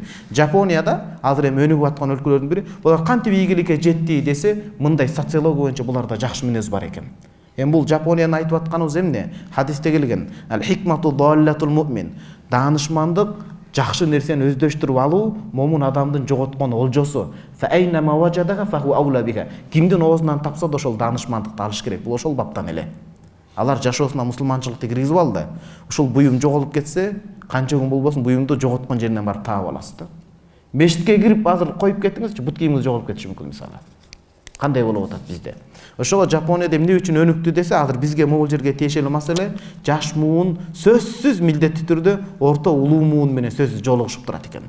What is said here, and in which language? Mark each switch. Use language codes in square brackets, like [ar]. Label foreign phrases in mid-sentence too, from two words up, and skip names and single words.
[ky] Жапонияда азыр эми өнүгүп аткан өлкөлөрдүн бири, булар кантип ийгиликке жетти десе, мындай социология боюнча буларда жакшы мүнөз бар экен. Эми бул Жапониянын айтып атканыбыз эмне? Хадисте келген. [ar] الحكمة ضالة المؤمن. [ky] Даанышмандык жакшы нерсени өздөштүрүп алуу момун адамдын жоготкон олжосу. [ar] فأينما وجدها فهو أحق بها. [ky] Кимдин оозунан тапса да ошол даанышмандыкты алыш керек. Бул ошол баптан эле. Алар жашоосуна мусулманчылыкты киргизип алды. Ушул буюм жоголуп кетсе, канча күн болбосун буюмду жоготкон жеринен барып таап аласыз да. Мешитке кирип азыр коюп кетиңизчи, бут кийимиңиз жоголуп кетиши мүмкүн мисалы. Кандай болуп атат бизде? Ошого Жапонияда эмне үчүн өнүктү десе, азыр бизге могул жерге тиешелүү маселе жаш муун сөзсүз милдеттүү түрдө орто улуу муун менен сөзсүз жолугушуп турат экен.